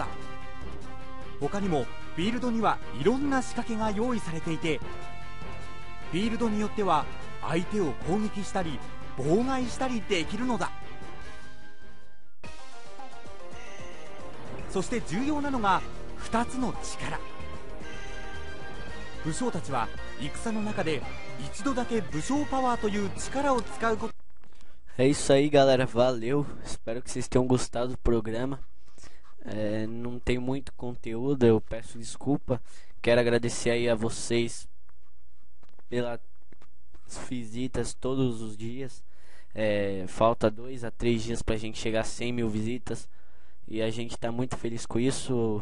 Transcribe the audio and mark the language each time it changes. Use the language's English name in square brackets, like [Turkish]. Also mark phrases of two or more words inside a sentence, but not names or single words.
[Japanese] 他にもフィールドにはいろんな仕掛けが用意されていて、フィールドによっては相手を攻撃したり妨害したりできるのだ。そして重要なのが2つの力。武将たちは戦の中で一度だけ武将パワーという力を使うこと。 [Portuguese] É isso aí, galera, valeu, espero que vocês tenham gostado do programa. Não tem muito conteúdo, eu peço desculpa. Quero agradecer aí a vocês pelas visitas todos os dias. Falta 2 a 3 dias pra gente chegar a 100 mil visitas e a gente tá muito feliz com isso.